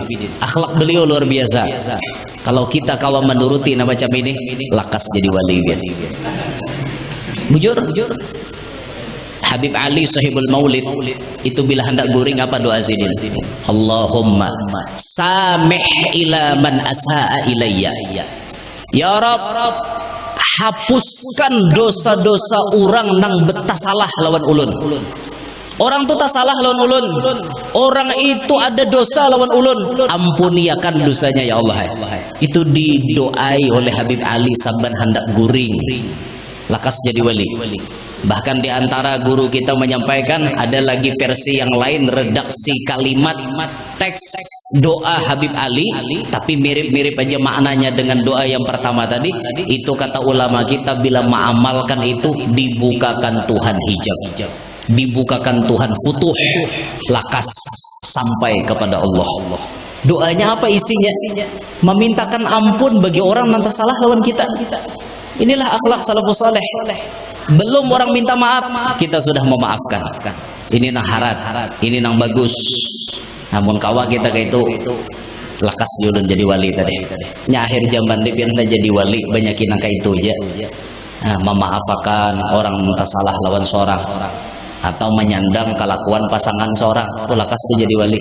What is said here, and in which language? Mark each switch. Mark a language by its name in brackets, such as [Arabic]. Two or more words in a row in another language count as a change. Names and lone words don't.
[Banjar] Akhlak beliau luar biasa. Kalau kita kawan menuruti nama macam ini, lakas jadi wali biar. Bujur. Habib Ali Sahibul Maulid itu bila hendak guring apa doa sidin? [Arabic] Allahumma samih ila man asaa ilayya. Ya Rabb, [Banjar] hapuskan dosa-dosa orang nang betas salah lawan ulun. Orang tu tak salah lawan ulun. Orang itu ada dosa lawan ulun. Ampuniakan dosanya ya Allah. Itu didoai oleh Habib Ali saban hendak guring. Lakas jadi wali. [Indonesian] Bahkan di antara guru kita menyampaikan ada lagi versi yang lain, redaksi kalimat teks doa Habib Ali, tapi mirip-mirip aja maknanya dengan doa yang pertama tadi. Itu kata ulama kita, bila mengamalkan itu dibukakan Tuhan hijab, dibukakan Tuhan futuh, lakas sampai kepada Allah. Doanya apa isinya? [Banjar] Memintakan ampun bagi orang yang salah lawan kita. [Indonesian] Inilah akhlak [Arabic] salafus saleh. [Indonesian] Belum orang minta maaf, kita sudah memaafkan. [Banjar] Ini nang harat, ini nang bagus. Namun kawa kita kayak itu lakas julun jadi wali tadi. Nya akhir zaman dia biar jadi wali, banyakin nang kayak itu aja. Nah, memaafkan orang minta salah lawan seorang, atau menyandang kelakuan pasangan seorang, itu lakas itu jadi wali.